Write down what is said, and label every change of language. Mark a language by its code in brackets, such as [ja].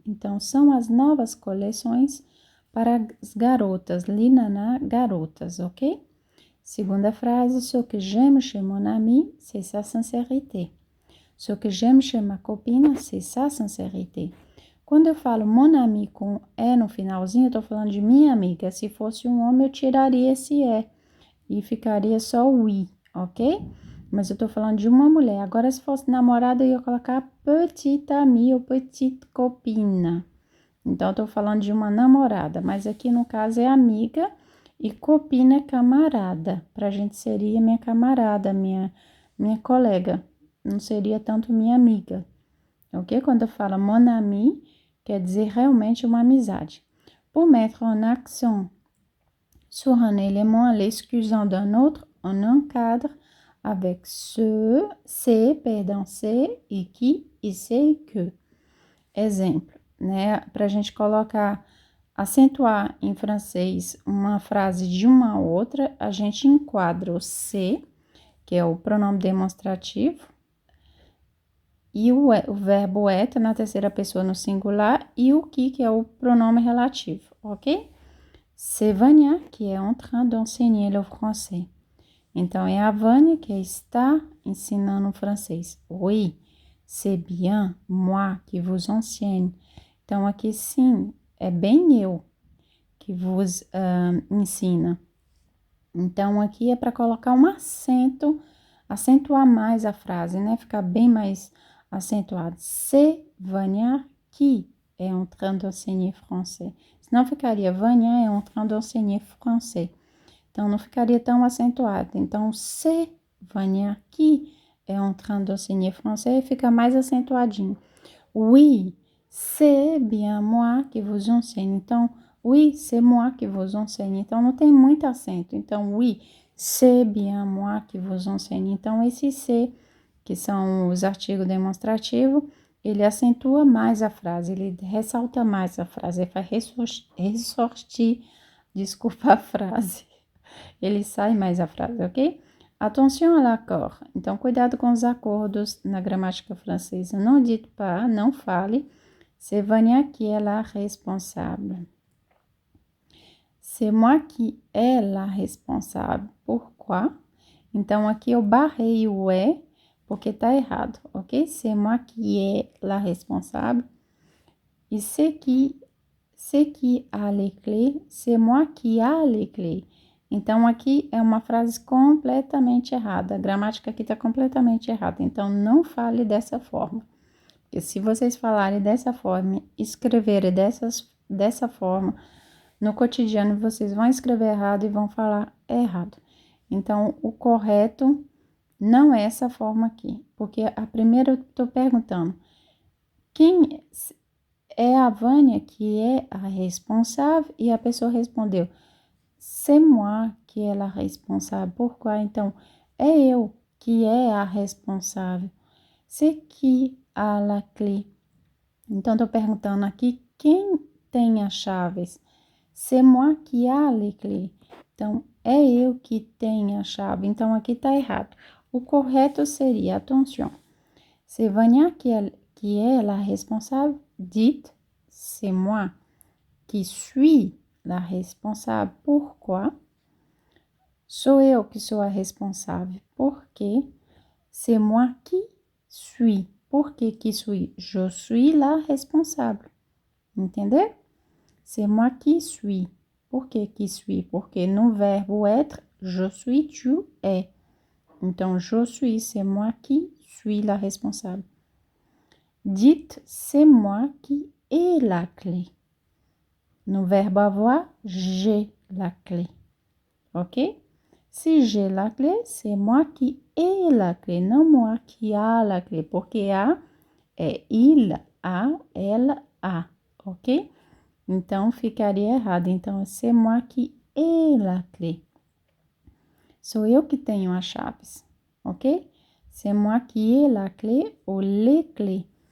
[pt] Então, são as novas coleções para as garotas, [fr] les nanas, [pt] garotas, ok? Segunda frase, [fr] ce que j'aime chez mon ami, c'est sa sincérité. Ce que j'aime chez ma copine, c'est sa sincérité. [pt] Quando eu falo [fr] mon ami [pt] com é no finalzinho, eu tô falando de minha amiga. Se fosse um homem, eu tiraria esse é e ficaria só o i, ok? Mas eu tô falando de uma mulher. Agora, se fosse namorada, eu ia colocar [fr] petite amie ou petite copine. [pt] Então, eu tô falando de uma namorada, mas aqui no caso é amiga e copine é camarada. Pra gente seria minha camarada, minha colega. Não seria tanto minha amiga, ok? Quando fala [fr] mon ami, [pt] quer dizer realmente uma amizade. [fr] Pour mettre en accent sur un élément à l'exclusion d'un autre, on encadre avec ce, c'est, [pt] perdão, [fr] c'est, e qui, e c'est, que. [pt] Exemplo, né? Para a gente colocar, acentuar em francês uma frase de uma a outra, a gente enquadra o c'est, que é o pronome demonstrativo, e o verbo être na terceira pessoa no singular, e o que é o pronome relativo, ok? [fr] C'est Vania qui est en train d'enseigner le français. [pt] Então, é a Vânia que está ensinando o francês. [fr] Oui, c'est bien moi qui vous enseigne. [pt] Então, aqui sim, é bem eu que vos ensina. Então, aqui é para colocar um acento, acentuar mais a frase, né? Ficar bem mais acentuado. [fr] C'est Vania qui est en train d'enseigner français. Senão ficaria Vania est en train d'enseigner français. [pt] Então, não ficaria tão acentuado. [fr] Então, c'est Vania qui est en train d'enseigner français [pt] fica mais acentuadinho. [fr] Oui, c'est bien moi qui vous enseigne. Então, oui, c'est moi qui vous enseigne. [pt] Então, não tem muito acento. [fr] Então, oui, c'est bien moi qui vous enseigne. [pt] Então, esse c'est, que são os artigos demonstrativos, ele acentua mais a frase, ele ressalta mais a frase, ele faz ressortir, desculpa a frase. Ele sai mais a frase, ok? [fr] Attention à l'accord. [pt] Então, cuidado com os acordos na gramática francesa. Não [fr] dites pas, [pt] não fale. [fr] C'est Vania qui est la responsable. C'est moi qui est la responsable. Pourquoi? [pt] Então, aqui eu barrei o é, porque tá errado, ok? [fr] C'est moi qui est la responsable. E c'est qui a les clés, c'est moi qui a les clés. [pt] Então, aqui é uma frase completamente errada. A gramática aqui está completamente errada. Então, não fale dessa forma. Porque se vocês falarem dessa forma, escreverem dessa forma, no cotidiano vocês vão escrever errado e vão falar errado. Então, o correto não é essa forma aqui. Porque a primeira eu estou perguntando, quem é a Vânia que é a responsável? E a pessoa respondeu, [fr] c'est moi qui est la responsable. Pourquoi? [pt] Então, é eu que é a responsável. [fr] C'est qui a la clé. [pt] Então, estou perguntando aqui, quem tem as chaves? [fr] C'est moi qui a les clés. [pt] Então, é eu que tenho a chave. Então, aqui está errado. O correto seria, [fr] attention, c'est Vania qui est la responsable. Dites, c'est moi qui suis la responsable. Pourquoi? [pt] Sou eu que sou a responsável. [fr] Porque c'est moi qui suis. [pt] Por que [fr] suis? Je suis la responsable. [pt] Entendeu? [fr] C'est moi qui suis. [pt] Por que [fr] suis? [pt] Porque no verbo être, [fr] je suis, tu es. [pt] Então, [fr] je suis, c'est moi qui suis la responsable. Dites, c'est moi qui ai la clé. [pt] No verbo avoir, [fr] j'ai la clé. Ok? Si j'ai la clé, c'est moi qui ai la clé, não moi qui a la clé, [pt] porque a é il a, ela a, [fr] ok? [pt] Então, ficaria errado. Então, [fr] c'est moi qui ai la clé. [pt] Sou eu que tenho as chaves, ok? [fr] C'est moi qui ai la clé ou les clés.